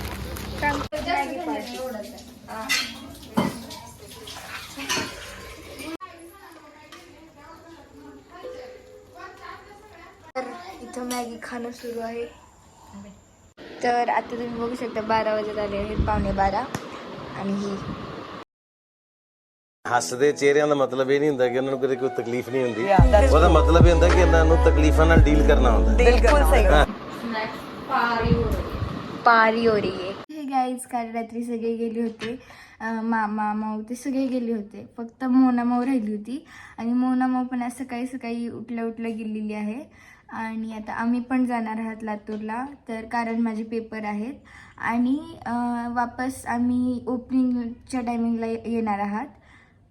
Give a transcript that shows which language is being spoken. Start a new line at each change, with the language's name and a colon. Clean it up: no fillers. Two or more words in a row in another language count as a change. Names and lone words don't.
Marathi: तर इथं मॅगी खाणं सुरू आहे. तर आता तुम्ही बघू शकता 12 वाजत आले आहेत, 11:15. आणि ही
Punjabi: ਹੱਸਦੇ ਚਿਹਰਿਆਂ ਦਾ ਮਤਲਬ ਇਹ ਨਹੀਂ ਹੁੰਦਾ ਕਿ ਉਹਨਾਂ ਨੂੰ ਕਦੇ ਕੋਈ ਤਕਲੀਫ ਨਹੀਂ ਹੁੰਦੀ. ਉਹਦਾ ਮਤਲਬ ਇਹ ਹੁੰਦਾ ਕਿ ਇਹਨਾਂ ਨੂੰ ਤਕਲੀਫਾਂ ਨਾਲ ਡੀਲ ਕਰਨਾ ਹੁੰਦਾ.
Hindi: बिलकुल सही.
Marathi: पारी हो रही आहे.
English: hey guys
Marathi: काल रात्री सगळे गेले होते. मामा माऊ ते सगळे गेले होते. फक्त मोना माऊ राहिली होती. आणि मोना माऊ पण आज सकाळी सकाळी उठल्या गेलेली आहे. आणि आता आम्ही पण जाणार आहात लातूरला, तर कारण माझे पेपर आहेत. आणि वापस आम्ही ओपनिंगच्या टायमिंगला येणार आहात.